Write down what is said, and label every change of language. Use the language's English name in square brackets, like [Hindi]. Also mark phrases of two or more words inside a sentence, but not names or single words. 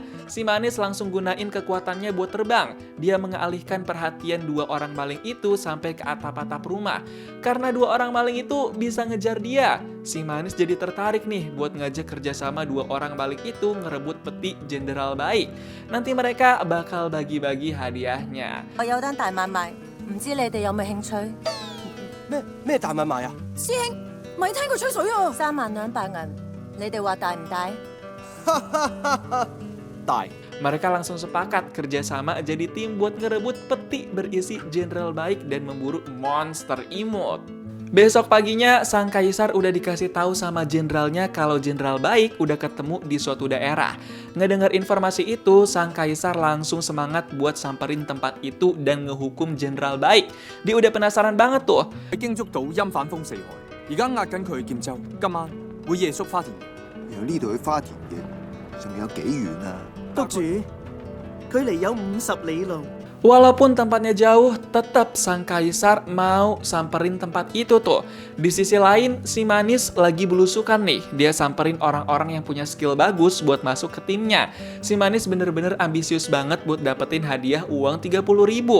[Indonesian] Si Manis langsung gunain kekuatannya buat terbang. Dia mengalihkan perhatian 2 orang maling itu sampai ke atap-atap rumah. Karena 2 orang maling itu bisa ngejar dia, si Manis jadi tertarik nih buat ngajak kerjasama 2 orang maling itu ngerebut peti Jenderal Baik. Nanti mereka bakal bagi-bagi hadiahnya. [Cantonese] 我有單大買賣，唔知你哋有冇興趣？咩大買賣啊？師兄，咪聽佢吹水啊！32000銀，你哋話大唔大？大。 [Indonesian] Mereka langsung sepakat kerjasama jadi tim buat ngerebut peti berisi Jenderal Baik dan memburu monster imut. Besok paginya, sang kaisar udah dikasih tahu sama jenderalnya kalau Jenderal Baik udah ketemu di suatu daerah. Ngedengar informasi itu, sang kaisar langsung semangat buat samperin tempat itu dan ngehukum Jenderal Baik. Dia udah penasaran banget tuh. [Cantonese] 已經捉到陰反風四海，而家押緊佢去劍州，今晚會夜宿花田。由呢度去花田嘅，仲有幾遠啊？督主，距離有50里路。 [Indonesian] Walaupun tempatnya jauh, tetap sang kaisar mau samperin tempat itu tuh. Di sisi lain, si Manis lagi belusukan nih. Dia samperin orang-orang yang punya skill bagus buat masuk ke timnya. Si Manis bener-bener ambisius banget buat dapetin hadiah uang 30.000.